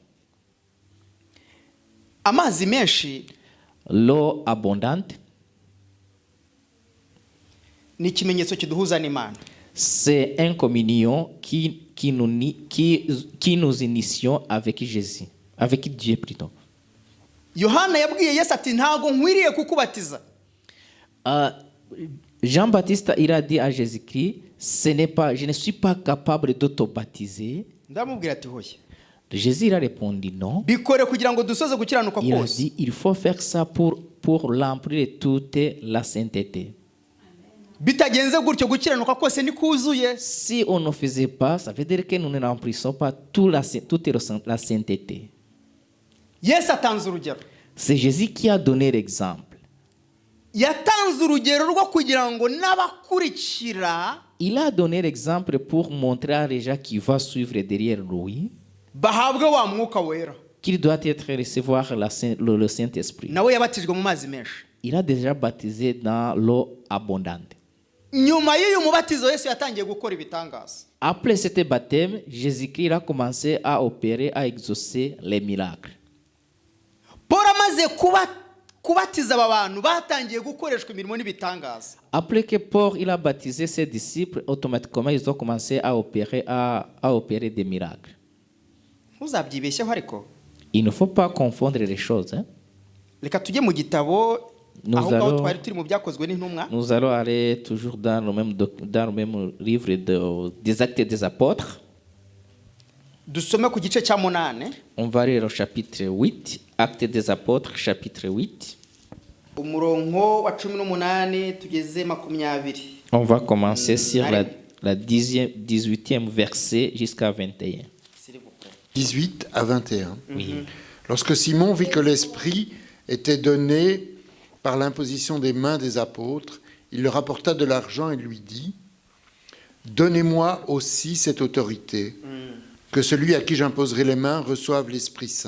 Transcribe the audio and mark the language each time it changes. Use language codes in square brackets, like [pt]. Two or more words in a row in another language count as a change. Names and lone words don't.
[fr] L'eau abondante. C'est une communion qui nous initions avec Jésus, avec Dieu plutôt. [rw] Yohana yabwiye Yesu ati ntago nkwiriye kukubatiza. [fr] Jean-Baptiste il a dit à Jésus-Christ, je ne suis pas capable de te baptiser. [rw] Ndamubwira ati hoye. [fr] Jésus il a répondu non. [rw] Bikore kugira ngo dusoze gukiranuka kose. [fr] Il a dit il faut faire ça pour remplir toute la sainteté. [rw] Bitagenze gutyo gukiranuka kose ni kuzuye. [fr] Si on ne faisait pas, ça veut dire que nous ne remplissons pas toute la sainteté. [rw] Yes atanze urugero. [fr] C'est Jésus qui a donné l'exemple. [rw] Yatanze urugero rwo kugira ngo n'abakurikira. [fr] Il a donné l'exemple pour montrer à les gens qui vont suivre derrière lui [rw] bahabwe wa mwuka wera. [fr] Qu'il doit être recevoir le Saint-Esprit. [rw] Nawe yabatijwe mu mazi menshi. [fr] Il a déjà baptisé dans l'eau abondante. [rw] Nyuma y'uyu mubatizo Yesu yatangiye gukora ibitangaza. [fr] Après cet baptême, Jésus-Christ a commencé à opérer, à exaucer les miracles. [rw] Paul amaze kubatiza aba bantu batangiye gukoreshwa imirimo n'ibitangaza. [fr] Après que Paul il a baptisé ses disciples, automatiquement ils ont commencé à opérer des miracles. [rw] Uzabyibeshyeho ariko. [fr] Il ne faut pas confondre les choses. [rw] Reka tujye mu gitabo aho twari turi mu byakozwe n'intumwa. [fr] Nous allons aller toujours dans le même livre des Actes des Apôtres. [rw] Dusome ku gice cya 8. [fr] On va lire au chapitre 8, Actes des Apôtres, chapitre 8. [rw] Umurongo wa 18 tugeze 20. [fr] On va commencer sur la 18e verset jusqu'à 21. 18 à 21. Oui. Lorsque Simon vit que l'Esprit était donné par l'imposition des mains des apôtres, il leur apporta de l'argent et lui dit « Donnez-moi aussi cette autorité, que celui à qui j'imposerai les mains reçoive l'Esprit Saint.